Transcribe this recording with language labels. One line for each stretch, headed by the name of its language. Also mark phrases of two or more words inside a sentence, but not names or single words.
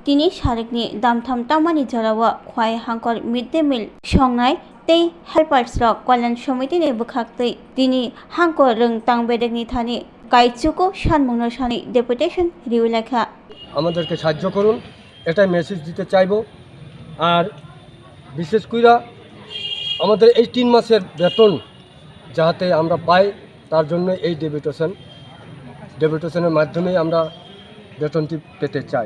Kok Borok: tini sarekni damtham tamani jarawa khwai hangkor
English: midday meal
Kok Borok: songnai tei helpers rok
Bangla: কল্যাণ সমিতি
Kok Borok: ni bwkhaktwi tini hangkor rung tangbedekni thani কাইচুকো সানমুনো সানি ডেপুটেশন রিউ লেখা
Bangla: আমাদেরকে সাহায্য করুন এটাই মেসেজ দিতে চাইবো। আর বিশেষ কইরা আমাদের এই 3 মাসের বেতন যাতে আমরা পাই তার জন্য এই ডেপুটেশনের মাধ্যমে আমরা বেতনটি পেতে চাই।